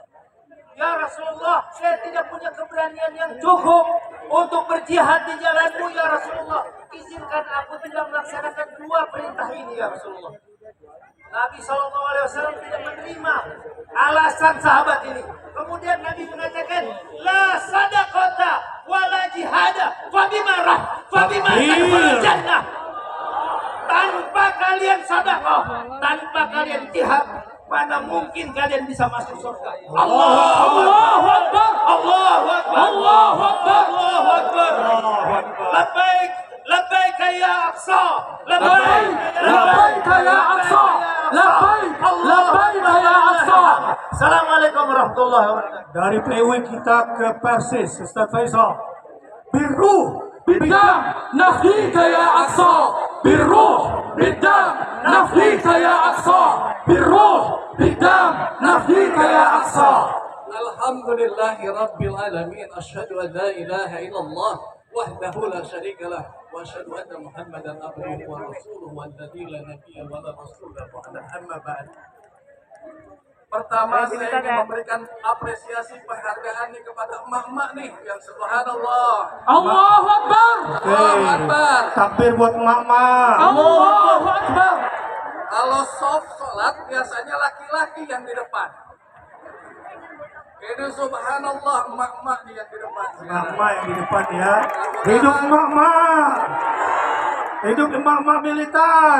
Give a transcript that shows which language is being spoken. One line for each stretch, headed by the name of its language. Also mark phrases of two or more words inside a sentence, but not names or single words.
Arabic: يا رسول الله,
Indonesian: saya tidak punya keberanian yang cukup untuk berjihad di jalanmu,
Arabic: يا رسول الله.
Indonesian: Izinkan aku tidak melaksanakan 2 perintah ini,
Arabic: يا رسول الله.
Indonesian: Nabi SAW tidak menerima alasan sahabat ini. Kemudian Nabi mengatakan,
Arabic: لا صدقة ولا جهاد فبما الجنة.
Indonesian: Tanpa kalian sedekah, tanpa kalian jihad, mana mungkin kalian bisa masuk surga?
Arabic: الله أكبر الله أكبر الله أكبر الله أكبر. لبيك لبيك يا أقصى لبيك لبيك يا أقصى لبيك لبيك يا أقصى. السلام عليكم ورحمة الله وبركاته.
Indonesian: Dari PW kita ke Persis, Ustaz Faisal. Biru
Arabic: بالدم نفديك يا أقصى بالروح بالدم نفديك يا أقصى بالروح بالدم نفديك يا أقصى. الحمد لله رب العالمين أشهد أن لا إله إلا الله وحده لا شريك له وأشهد أن محمدا عبده ورسوله والذي لا نبي ولا رسول بعده أما بعد.
Indonesian: Pertama saya ingin memberikan apresiasi penghargaan nih kepada emak-emak nih yang subhanallah.
Arabic: الله أكبر. الله أكبر.
Indonesian: Takbir buat emak-emak.
Arabic: الله أكبر.
Indonesian: Kalau soft sholat biasanya laki-laki yang di depan. Ini subhanallah emak-emak nih yang di depan. Emak-emak yang di depan ya. Hidup emak-emak. Hidup emak-emak militan.